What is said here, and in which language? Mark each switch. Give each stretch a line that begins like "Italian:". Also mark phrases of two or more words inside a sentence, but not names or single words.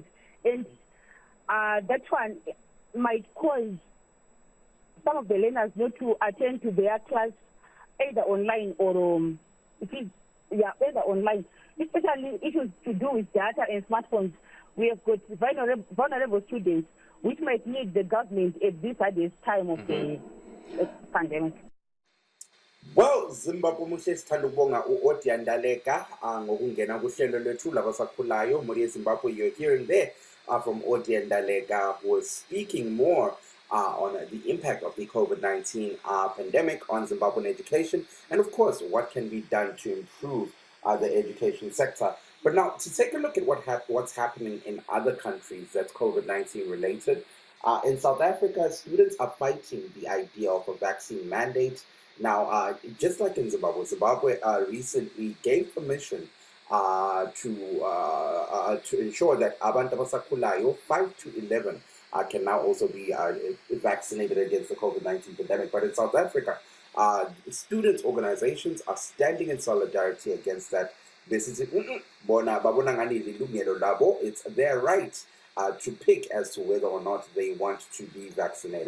English: And that one might cause some of the learners not to attend to their class either online or either online. Especially issues to do with data and smartphones. We have got vulnerable students which might need the government at this time of the pandemic. Well,
North Ndebele: Zimbabwe muhle sithanda ukubonga u-Audia Ndaleka ngokungena kuhlelo lwethu labasakhulayo muri Zimbabwe.
English: You're hearing there from Audia Ndaleka, who is speaking more on the impact of the COVID-19 pandemic on Zimbabwean education, and of course what can be done to improve the education sector. But now to take a look at what's happening in other countries that's COVID-19 related. In South Africa, students are fighting the idea of a vaccine mandate. Now, just like in Zimbabwe recently gave permission to ensure that
North Ndebele: abantu abasakhulayo
English: 5 to 11 can now also be vaccinated against the COVID-19 pandemic. But in South Africa, student organizations are standing in solidarity against that. This is it's their right to pick as to whether or not they want to be vaccinated.